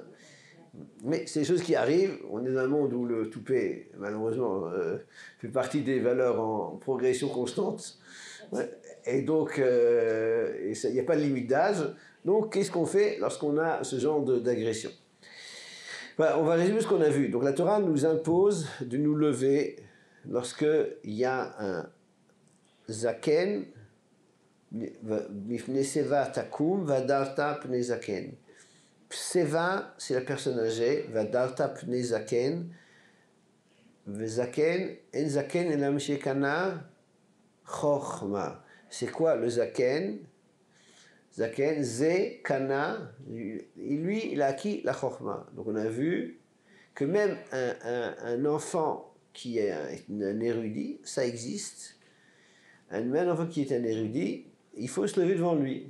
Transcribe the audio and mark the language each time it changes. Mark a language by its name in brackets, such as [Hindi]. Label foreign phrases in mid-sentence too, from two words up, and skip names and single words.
[French] Mais c'est des choses qui arrivent. On est dans un monde où le toupet, malheureusement, fait partie des valeurs en progression constante. Ouais. Et donc, il n'y a pas de limite d'âge. Donc, qu'est-ce qu'on fait lorsqu'on a ce genre d'agression? Voilà, on va résumer ce qu'on a vu. Donc, la Torah nous impose de nous lever lorsqu'il y a un zaken, [Hebrew] מפני שיבה תקום והדרת פני זקן. [French] Seva, c'est la personne âgée, [Hebrew] והדרת פני זקן, וזקן, אין זקן אלא מי שקנה חכמה. [French] C'est quoi le zaken? Zaken, ze, kana, lui, il a acquis la chochma. Donc on a vu que même un enfant qui est un érudit, ça existe. Même un enfant qui est un érudit, il faut se lever devant lui.